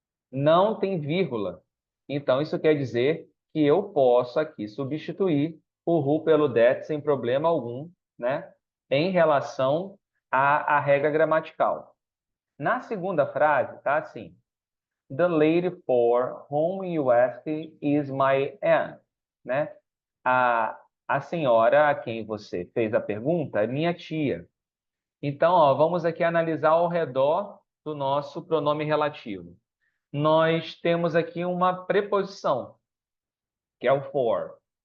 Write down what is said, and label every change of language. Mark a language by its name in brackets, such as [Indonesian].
[Portuguese] Não tem vírgula. Então, isso quer dizer que eu posso aqui substituir o who pelo that sem problema algum, né? Em relação à regra gramatical. Na segunda frase, tá assim. [English] The lady for whom you asked is my aunt, né? [Portuguese] A senhora a quem você fez a pergunta é minha tia. Então, ó, vamos aqui analisar ao redor do nosso pronome relativo. Nós temos aqui uma preposição, que é o for.